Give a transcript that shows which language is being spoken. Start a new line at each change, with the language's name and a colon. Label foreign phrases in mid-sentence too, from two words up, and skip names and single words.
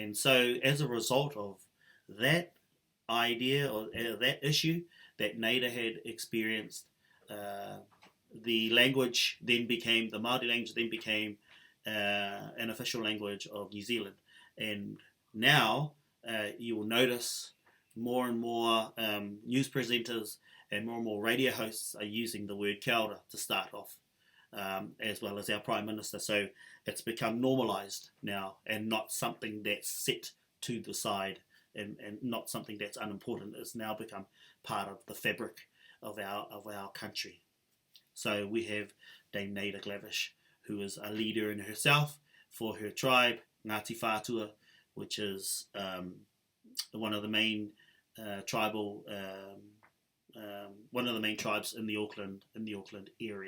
English: And so as a result of that, idea or that issue that Nader had experienced, the language then became, the Māori language then became an official language of New Zealand. And now you will notice more and more news presenters and more radio hosts are using the word
Māori: kia ora
English: to start off, as well as our Prime Minister. So it's become normalised now and not something that's set to the side and not something that's unimportant. It's now become part of the fabric of our country. So we have Dame Nader Glavish, who is a leader in herself for her tribe, Ngāti Whātua, which is one of the main one of the main tribes in the Auckland area.